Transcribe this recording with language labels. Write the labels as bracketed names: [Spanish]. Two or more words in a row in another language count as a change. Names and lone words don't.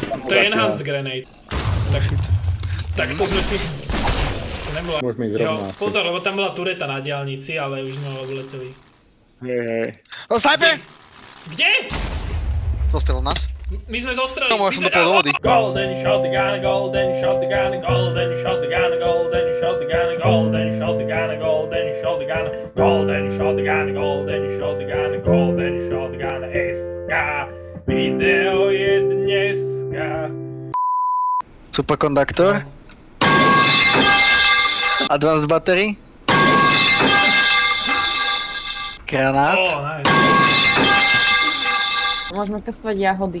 [Slovak] To je [English] enhanced grenade. [Slovak] Tak to sme si... To nebola... Môžeme ísť rovno asi. Pozor, lebo tam bola tureta na diaľnici, ale už sme odleteli. Hej. O, sniper! Kde? Zostrel nás. My sme zostreli. Tomu až som dopol do vody. [English] Golden shotgun, golden shotgun, golden shotgun, golden shotgun, golden shotgun, golden shotgun, golden shotgun, golden shotgun, golden shotgun, [Slovak] SK. Video je dneska. Superkonduktor. [English] Advanced battery. [Slovak] Granát. Nice. Môžeme pestovať jahody.